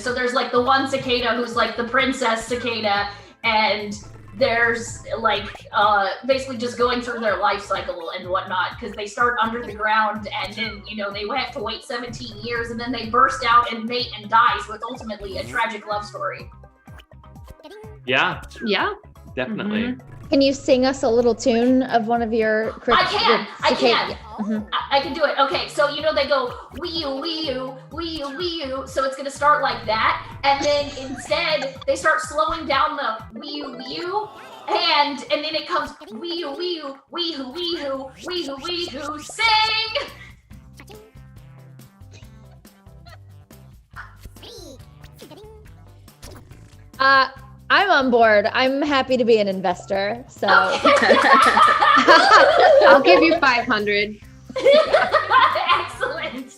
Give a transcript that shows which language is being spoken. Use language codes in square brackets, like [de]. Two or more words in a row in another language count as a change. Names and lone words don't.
[en] So there's like the one cicada who's like the princess cicada, and there's like basically just going through their life cycle and whatnot, because they start under the ground and then they have to wait 17 years and then they burst out and mate and die. So it's ultimately a tragic love story. Yeah. Yeah. Definitely. Mm-hmm. Can you sing us a little tune of one of your? I can. Mm-hmm. I can do it. Okay, so they go wee-oo, wee-oo, wee-oo, wee-oo. So it's gonna start like that, and then instead they start slowing down the wee-oo, wee-oo, and then it comes wee-oo, wee-oo, wee-hoo, wee-hoo, wee-hoo, wee-hoo, sing. I'm on board. I'm happy to be an investor. So I'll give you 500. Excellent.